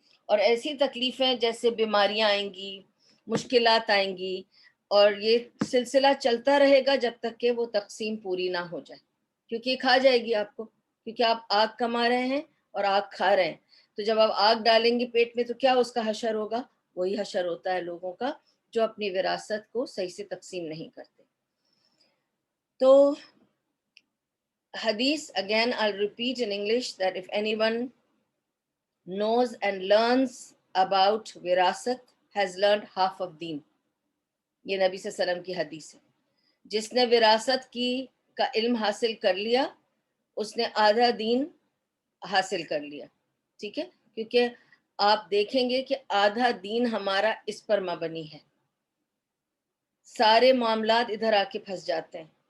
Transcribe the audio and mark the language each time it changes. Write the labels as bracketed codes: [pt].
[ur] اور ایسی تکلیفیں جیسے بیماریاں آئیں گی، مشکلات آئیں گی، اور یہ سلسلہ چلتا رہے گا جب تک کہ وہ تقسیم پوری نہ ہو جائے، کیونکہ یہ کھا جائے گی آپ کو، کیونکہ آپ آگ کما رہے ہیں اور آگ کھا رہے ہیں. تو جب آپ آگ ڈالیں گے پیٹ میں تو کیا اس کا حشر ہوگا؟ وہی حشر ہوتا ہے لوگوں کا جو اپنی وراثت کو صحیح سے تقسیم نہیں کرتے. تو حدیث, [en] again I'll repeat in English, that if anyone knows and learns about wirasat has learned half of deen. [ur] یہ نبی صلی اللہ علیہ وسلم کی حدیث ہے. جس نے وراثت کی کا علم حاصل کر لیا اس نے آدھا دین حاصل کر لیا. ٹھیک ہے، کیونکہ آپ دیکھیں گے کہ آدھا دین ہمارا اس پر مبنی ہے، سارے معاملات ادھر آ کے پھنس جاتے ہیں.